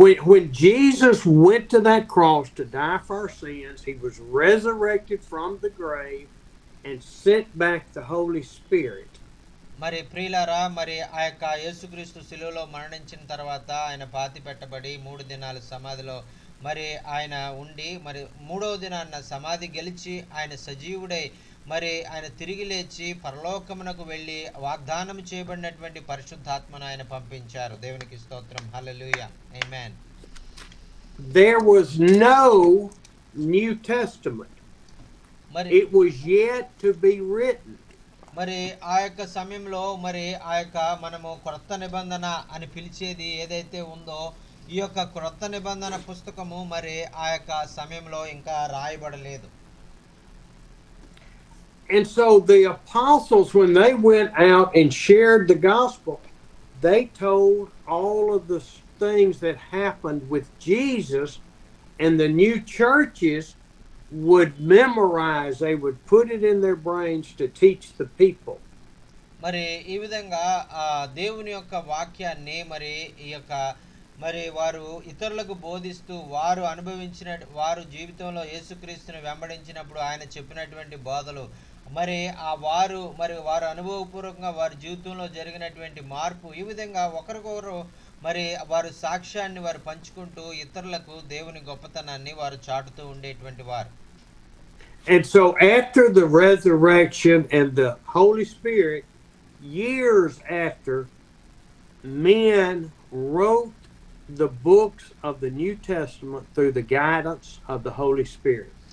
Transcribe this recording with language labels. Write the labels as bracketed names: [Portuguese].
[English] When Jesus went to that cross to die for our sins, he was resurrected from the grave and sent back the Holy Spirit. [Telugu] మరి ప్రియులారా, మరి ఆ యొక్క యేసుక్రీస్తు శిలువలో మరణించిన తర్వాత ఆయన పాతి పెట్టబడి 3 దినాలు సమాధిలో మరి ఆయన ఉండి మరి 3వ దినాన్న సమాధి గెలిచి ఆయన సజీవుడై మరి ఆయన తిరిగి లేచి పరలోకమునకు వెళ్ళి వాగ్దానం చేయబడినటువంటి పరిశుద్ధాత్మను ఆయన పంపించారు. దేవునికి స్తోత్రం. హల్లెలూయా. ఆమేన్. [English] There was no New Testament. మరి It was yet to be written. [Telugu] మరి ఆ యొక్క సమయంలో మరి ఆ యొక్క మనము క్రొత్త నిబంధన అని పిలిచేది ఏదైతే ఉందో ఈ యొక్క క్రొత్త నిబంధన పుస్తకము మరి ఆ యొక్క సమయంలో ఇంకా రాయబడలేదు. [English] And so the apostles, when they went out and shared the gospel, they told all of the things that happened with Jesus, and the new churches would memorize, they would put it in their brains to teach the people. [Telugu] మరి ఈ విధంగా దేవుని యొక్క వాక్యాన్ని మరి ఈ యొక్క మరి వారు ఇతరులకు బోధిస్తూ వారు జీవితంలో యేసుక్రీస్తుని వెంబడించినప్పుడు ఆయన చెప్పినటువంటి బోధలు మరి వారు అనుభవపూర్వకంగా వారి జీవితంలో జరిగినటువంటి మార్పు, ఈ విధంగా ఒకరికొకరు మరి వారు సాక్ష్యాన్ని వారు పంచుకుంటూ ఇతరులకు దేవుని గొప్పతనాన్ని వారు చాటుతూ ఉండేటువంటి వారు. [English] And so after the resurrection and the Holy Spirit, years after, men wrote the books of the New Testament through the guidance of the Holy Spirit.